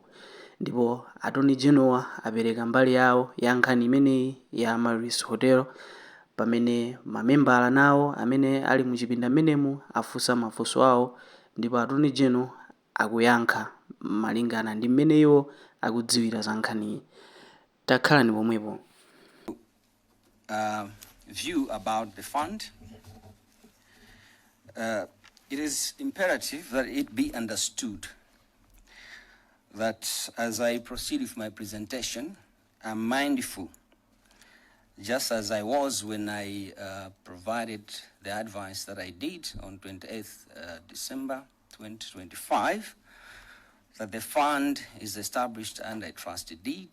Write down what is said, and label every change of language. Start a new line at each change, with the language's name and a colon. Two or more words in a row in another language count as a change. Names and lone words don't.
Nyanja: Ndipo Attorney General apereka mbali yawo ya nkhani imeneyi ya Maris Hotel, pamene mamembala nawo amene ali muchipinda menemu afunsa mafunso awo, ndipo Attorney General akuyankha malingana ndi mmene iwo akudziwira za nkhaniyi. Takhalani pomwepo.
English: View about the fund. It is imperative that it be understood that as I proceed with my presentation, I'm mindful, just as I was when I provided the advice that I did on 28th December 2025, that the fund is established under a trustee deed.